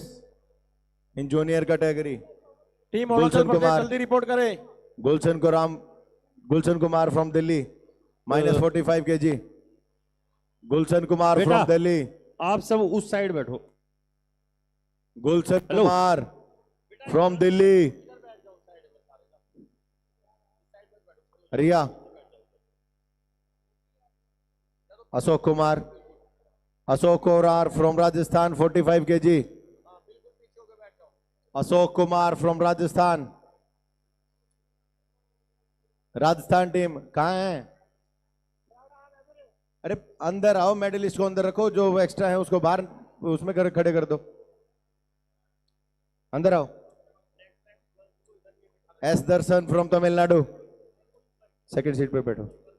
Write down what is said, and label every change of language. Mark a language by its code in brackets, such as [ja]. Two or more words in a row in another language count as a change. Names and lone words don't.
[en] In junior category, [hi] टीम अरुणाचल गुलशन प्रदेश कुमार। जल्दी रिपोर्ट करें। [en] Gulshan Kumar from Delhi, minus 45 kg. Gulshan Kumar [hi] बेटा। [en] from Delhi. [hi] आप सब उस साइड बैठो। [en] Gulshan Hello. Kumar from Delhi. Riya. Ashok Kumar. Ashok Korar from Rajasthan, 45 kg. Ashok Kumar from Rajasthan. [hi] राजस्थान टीम कहाँ है? अरे अंदर आओ, मेडलिस्ट को अंदर रखो, जो एक्स्ट्रा है उसको बाहर उसमें खड़े कर दो। अंदर आओ। एस दर्शन फ्रॉम तमिलनाडु, [en] second seat [hi] पे बैठो।